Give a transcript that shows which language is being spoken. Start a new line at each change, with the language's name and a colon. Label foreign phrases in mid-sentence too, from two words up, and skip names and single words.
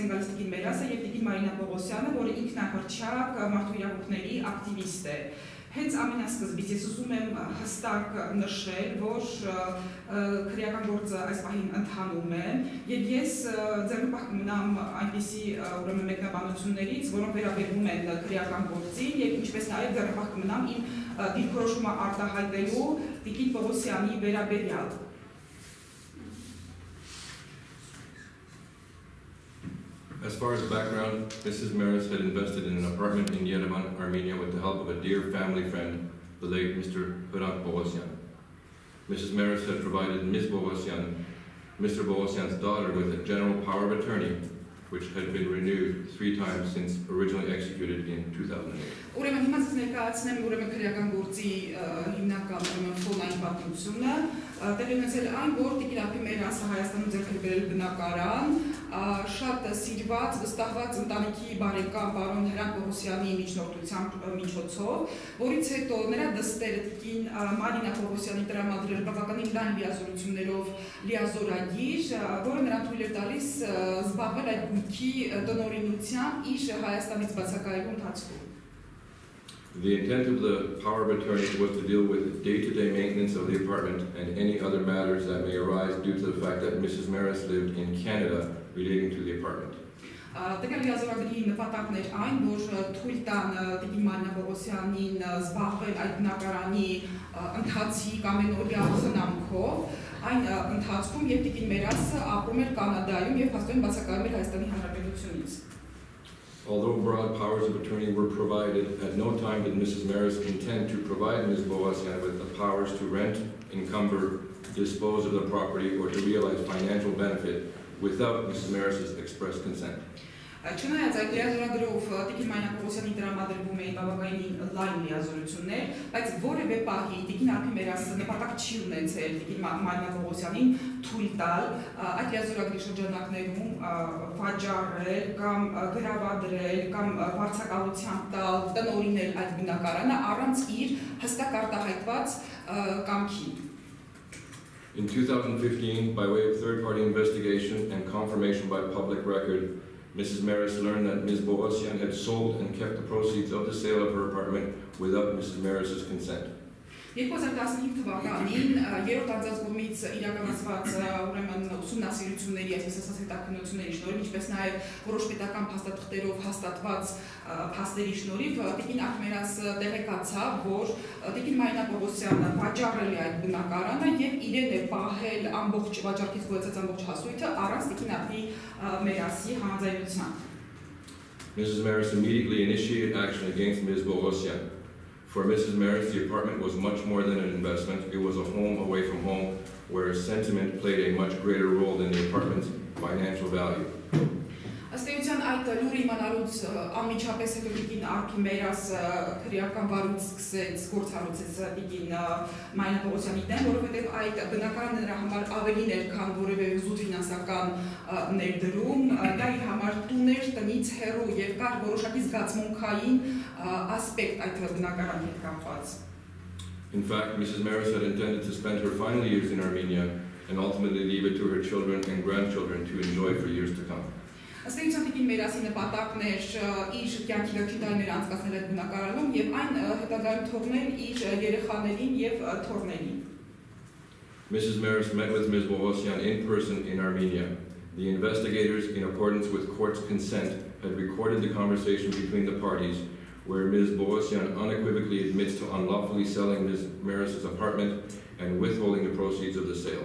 Armenian: են գալիս Արփի Մերասը եւ Տիկին Մարինա Պողոսյանը, որը ինքնահռչակ մարդու իրավունքների ակտիվիստ է։ Հենց ամենասկզբից ես ուզում եմ հստակ նշել, որ քրեական գործը այս պահին ընթանում է, եւ ես ձեռնպահ կմնամ այնպիսի ուրեմն մեկնաբանություններից, որոնք վերաբերում են քրեական գործին, եւ ինչպես նաեւ ձեռնպահ կմնամ իմ դիրքորոշումը արտահայտելու Տիկին Պողոսյանի վերաբերյալ։
English: As far as background, Mrs. Merass had invested in an apartment in Yerevan, Armenia with the help of a dear family friend, the late Mr. Arphī Merass. Mrs. Merass had provided Ms. Pողոսյանը, Mr. Pողոսյան's daughter, with a general power of attorney, which had been renewed 3 times since originally executed in 2008.
Armenian: Ուրեմն հիմա ես ներկայացնեմ ուրեմն քրեական գործի հիմնական ֆոնային պատմությունը, տեղի ունեցել այն, որ Տիկին Արփի Մերասը Հայաստանում ձեռք է բերել բնակարան, շատ սիրված, վստահված ընտանիքի բարեկամ պարոն Հրանտ Պողոսյանի միջոցով, որից հետո նրա դստերը Տիկին Մարինա Պողոսյանի տրամադրել բավականին լայն լիազորություններով լիազորագիր, որը նրան թույլ էր տալիս զբաղվել այդ գույքի տնօրինությամբ իր Հայաստանից բացակայելու ընթացքում։
English: The intent of the power of attorney was to deal with the day-to-day maintenance of the apartment and any other matters that may arise due to the fact that Mrs. Merass lived in Canada relating to the apartment.
Armenian: Տեկալ լիազորագրի նպատակն էր այն, որ թույլ տան Տիկին Մարինա Պողոսյանին զբաղվել այդ բնակարանի ընթացիկ ամենօրյա խնամքով, այն ընթացքում եւ Տիկին Մերասը ապրում էր Կանադայում եւ փաստորեն բացակայում էր Հայաստանի Հանրապետությունից։
English: Although broad powers of attorney were provided, at no time did Mrs. Merass intend to provide Ms. Pողոսյանը with the powers to rent, encumber, dispose of the property, or to realize financial benefit without Mrs. Merass's express consent.
Armenian: Չնայած այդ լիազորագրով Տիկին Մարինա Պողոսյանի տրամադրվում էին բավականին լայն լիազորություններ, բայց որևէ պահի Տիկին Արփի Մերասը նպատակ չի ունեցել Տիկին Մարինա Պողոսյանին թույլ տալ այդ լիազորագրի շրջանակներում վաճառել կամ գրավադրել կամ վարձակալությամբ տալ, տնօրինել այդ բնակարանը առանց իր հստակ արտահայտված կամքի։
English: In 2015, by way of third-party investigation and confirmation by public record, Mrs. Merass learned that Ms. Pողոսյանը had sold and kept the proceeds of the sale of her apartment without Mrs. Merass's consent.
Armenian: 2015 թվականին երրորդ անձանց կողմից իրականացված ուրեմն ուսումնասիրությունների, այսպես ասած հետաքննությունների շնորհիվ, ինչպես նաև որոշ պետական փաստաթղթերով հաստատված փաստերի շնորհիվ Տիկին Արփի Մերասը տեղեկացավ, որ Տիկին Մարինա Պողոսյանը վաճառել է այդ բնակարանը եւ իրեն է պահել ամբողջ վաճառքից գոյացած ամբողջ հասույթը առանց Տիկին Արփի Մերասի համաձայնության։
English: Mrs. Merass immediately initiated action against Ms. Pողոսյանը. For Mrs. Merass, the apartment was much more than an investment. It was a home away from home where sentiment played a much greater role than the apartment's financial value.
Armenian: Ըստ էության այդ լուրը իմանալուց անմիջապես հետո Տիկին Արփի Մերասը քրեական վարույց սկսեց գործառույթեց Տիկին Մարինա Պողոսյանի դեմ, որովհետև այդ բնակարանը նրա համար ավելին էր, քան որևէ զուտ ֆինանսական ներդրում, դա իր համար տուն էր տնից հեռու եւ կար որոշակի զգացմունքային ասպեկտ այդ բնակարանի հետ կապված։
English: In fact, Mrs. Merass had intended to spend her final years in Armenia and ultimately leave it to her children and grandchildren to enjoy for years to come.
Armenian: Ըստ էության տիկին Մերասի նպատակն էր իր կյանքի վերջին տարիները անցկացնել այդ բնակարանում եւ այն հետագայում թողնել իր երեխաներին եւ թոռներին.
English: Mrs. Merass met with Ms. Pողոսյան in person in Armenia. The investigators, in accordance with court's consent, had recorded the conversation between the parties, where Ms. Pողոսյան unequivocally admits to unlawfully selling Ms. Merass's apartment and withholding the proceeds of the sale.